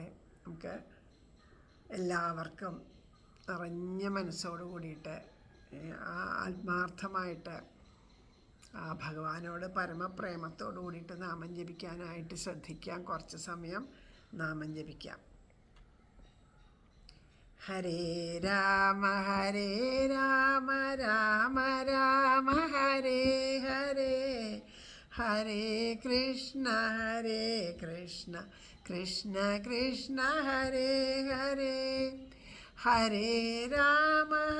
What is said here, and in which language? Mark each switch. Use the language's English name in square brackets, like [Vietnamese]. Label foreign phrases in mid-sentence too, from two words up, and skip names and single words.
[Malayalam] നമുക്ക് എല്ലാവർക്കും നിറഞ്ഞ മനസ്സോട് കൂടിയിട്ട് ആത്മാർത്ഥമായിട്ട് ആ ഭഗവാനോട് പരമപ്രേമത്തോടു കൂടിയിട്ട് നാമം ജപിക്കാനായിട്ട് ശ്രദ്ധിക്കാം. കുറച്ച് സമയം നാമം ജപിക്കാം. [Sanskrit] ഹരേ രാമ രാമ രാമ ഹരേ ഹരേ, ഹരേ കൃഷ്ണ കൃഷ്ണ കൃഷ്ണ ഹരേ ഹരേ, ഹരേ രാമ